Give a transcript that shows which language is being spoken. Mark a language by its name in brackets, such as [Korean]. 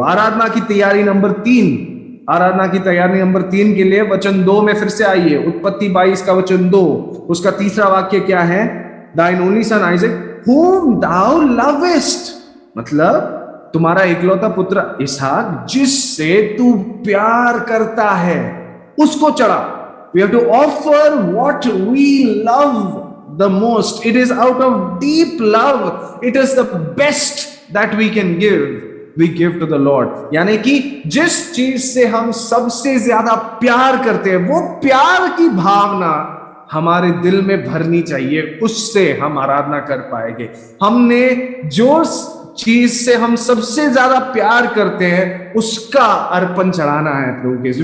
[Hindi] आराधना की तैयारी नंबर 3, आराधना की तैयारी नंबर 3 के लिए वचन 2 में फिर से आइए। उत्पत्ति 22 का वचन 2, उसका तीसरा वाक्य क्या है, [English] Thine only son Isaac whom thou lovest। [Hindi] मतलब तुम्हारा इकलौता पुत्र इसहाक जिससे तू प्यार करता है उसको चढ़ा। [English] We have to offer what we love the most. It is out of deep love. It is the best that we can give. We give to the Lord. [Hindi] यानी कि जिस चीज से हम सबसे ज्यादा प्यार करते हैं वो प्यार की भावना हमारे दिल में भरनी चाहिए, उससे हम आराधना कर पाएंगे। हमने जो चीज से हम सबसे ज्यादा प्यार करते हैं उसका अर्पण चढ़ाना है प्रभु के।